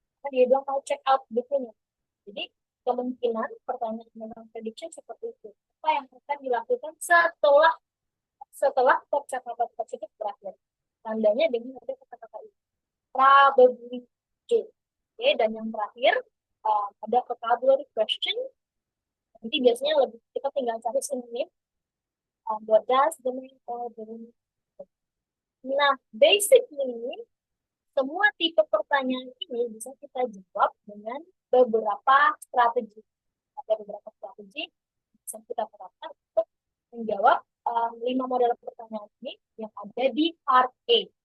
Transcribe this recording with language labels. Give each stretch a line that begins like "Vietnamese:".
Indonesian: Kan dia bilang mau check out bukunya. Jadi kemungkinan pertanyaan tentang prediction seperti itu. Apa yang akan dilakukan setelah percakapan tersebut berakhir? Tandanya dengan ada kata-kata itu.
English: Probably do.
Indonesian: Oke, dan yang terakhir ada vocabulary question. Nanti biasanya lebih kita tinggal cari sinonim.
English: What does the man or the woman?
Indonesian: Nah, basically semua tipe pertanyaan ini bisa kita jawab dengan beberapa strategi. Ada beberapa strategi bisa kita terapkan untuk menjawab 5 model pertanyaan ini yang ada di part A.